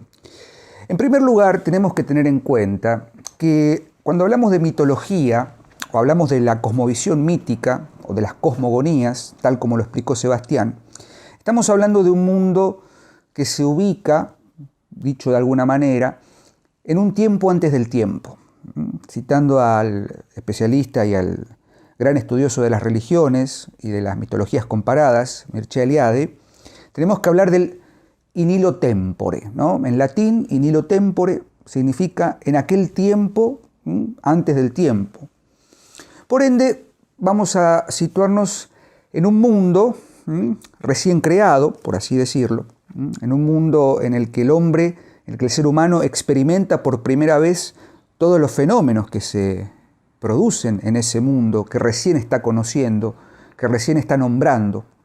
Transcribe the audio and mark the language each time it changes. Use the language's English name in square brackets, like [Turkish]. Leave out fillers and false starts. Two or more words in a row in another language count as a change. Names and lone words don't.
[Spanish] En primer lugar, tenemos que tener en cuenta que cuando hablamos de mitología o hablamos de la cosmovisión mítica o de las cosmogonías, tal como lo explicó Sebastián, estamos hablando de un mundo que se ubica, dicho de alguna manera, en un tiempo antes del tiempo. Citando al especialista y al gran estudioso de las religiones y de las mitologías comparadas, Mircea Eliade, tenemos que hablar del [Latin] in illo tempore, [Spanish] ¿no? En latín, [Latin] in illo tempore [Spanish] significa en aquel tiempo, antes del tiempo. Por ende, vamos a situarnos en un mundo recién creado, por así decirlo, en un mundo en el que el hombre, en el que el ser humano experimenta por primera vez todos los fenómenos que se producen en ese mundo, que recién está conociendo, que recién está nombrando.